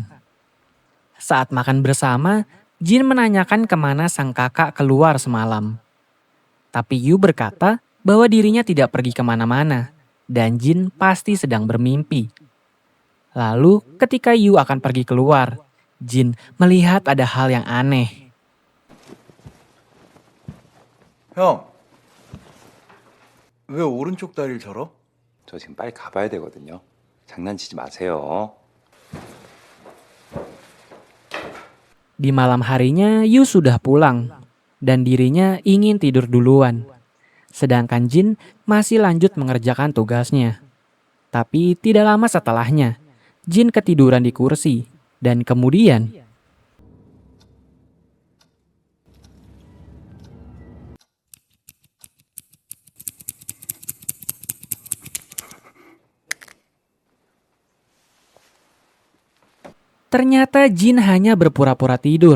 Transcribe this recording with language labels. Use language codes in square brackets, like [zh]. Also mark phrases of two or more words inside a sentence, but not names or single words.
[id] Saat makan bersama, Jin menanyakan kemana sang kakak keluar semalam. Tapi Yu berkata bahwa dirinya tidak pergi kemana-mana. Dan Jin pasti sedang bermimpi. Lalu ketika Yu akan pergi keluar, Jin melihat ada hal yang aneh. [ko] 형, 왜 오른쪽 다리를 절어? 저 지금 빨리 가봐야 되거든요. 장난치지 마세요. [id] Di malam harinya Yu sudah pulang dan dirinya ingin tidur duluan. Sedangkan Jin masih lanjut mengerjakan tugasnya. Tapi tidak lama setelahnya, Jin ketiduran di kursi dan kemudian ternyata Jin hanya berpura-pura tidur.